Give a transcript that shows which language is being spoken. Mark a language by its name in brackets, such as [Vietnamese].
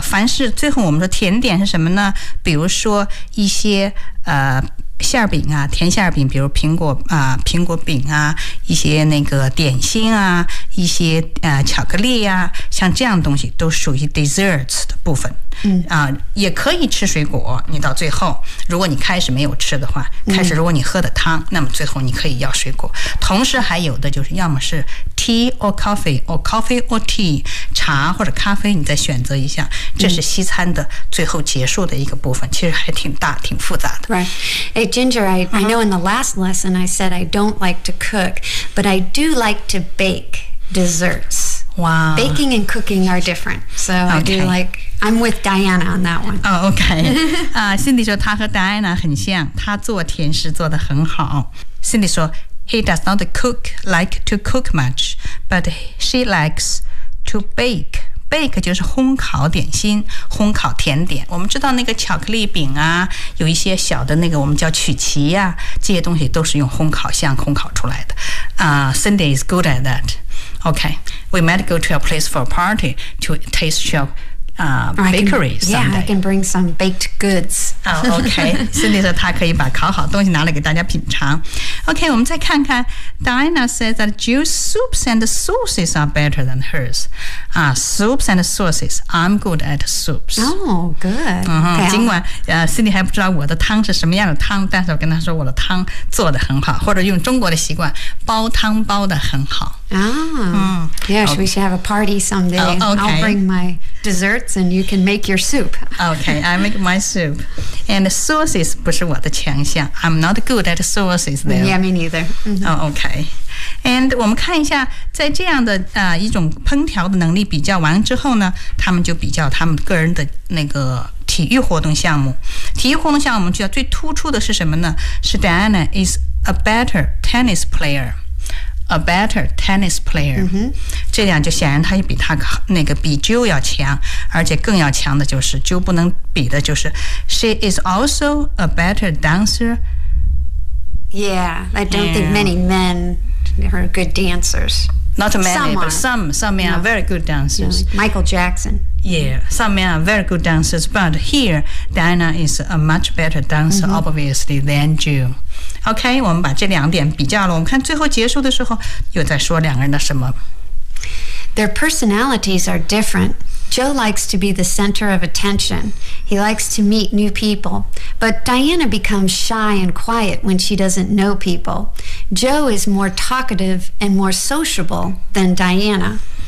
[Chinese] 凡是最后我们说甜点是什么呢？比如说一些、馅饼啊，甜馅饼，比如苹果、苹果饼啊，一些那个点心啊，一些、巧克力啊，像这样东西都属于 desserts 的部分、也可以吃水果，你到最后如果你开始没有吃的话，开始如果你喝的汤、那么最后你可以要水果。同时还有的就是要么是 [English] tea or coffee or coffee or tea， [Chinese] 茶或者咖啡，你再选择一下。这是西餐的最后结束的一个部分、其实还挺大挺复杂的。 [English] Right. Hey, Ginger, I know in the last lesson I said I don't like to cook, but I do like to bake desserts. Wow. Baking and cooking are different. So、 okay. I do like... I'm with Diana on that one. Oh, okay. [Chinese] Cindy 说她和 Diana 很像，她做甜食做得很好。 [English] Cindy [Chinese] 说 [English] he does not cook, like to cook much, but she likes to bake. [Chinese] Bake 就是烘烤点心，烘烤甜点。我们知道那个巧克力饼啊，有一些小的那个我们叫曲奇啊，这些东西都是用烘烤箱烘烤出来的。 [English] Cindy is good at that. Okay, we might go to a place for a party to taste your bakery someday. Yeah, I can bring some baked goods. [Chinese] Okay, Cindy 说她可以把烤好东西拿来给大家品尝。 [English] Okay, [Chinese] 我们再看看 [English] Diana says that Jill's soups and sauces are better than hers. Soups and sauces. I'm good at soups. Oh, good. Okay. [Chinese] 尽管Cindy 还不知道我的汤是什么样的汤，但是我跟她说我的汤做得很好，或者用中国的习惯，煲汤煲得很好。 [English] Yes, okay. We should have a party someday. Oh, okay. I'll bring my desserts and you can make your soup. Okay, I make my soup. And sauces [Chinese] 不是我的强项。 [English] I'm not good at sauces, though. Yeah, me neither.、 Mm-hmm. Oh, okay. [Chinese] And 我们看一下在这样的、一种烹调的能力比较完之后呢，他们就比较他们个人的那个体育活动项目。体育活动项目就要最突出的是什么呢？ [English] 是 Diana is a better tennis player. A better tennis player.、 Mm-hmm. [Chinese] 这样就显然他比他那个比 Jill 要强，而且更要强的就是 Jill 不能比的就是 [English] She is also a better dancer. Yeah, I don't think many men... They're good dancers. Not many, some but some men、no. are very good dancers. You know, like Michael Jackson. Yeah, some men are very good dancers. But here, Diana is a much better dancer,、mm-hmm. obviously, than Jill. [Chinese] Okay, 我们把这两点比较了。我们看最后结束的时候又在说两个人的什么。 [English] Their personalities are different. Joe likes to be the center of attention. He likes to meet new people. But Diana becomes shy and quiet when she doesn't know people. Joe is more talkative and more sociable than Diana.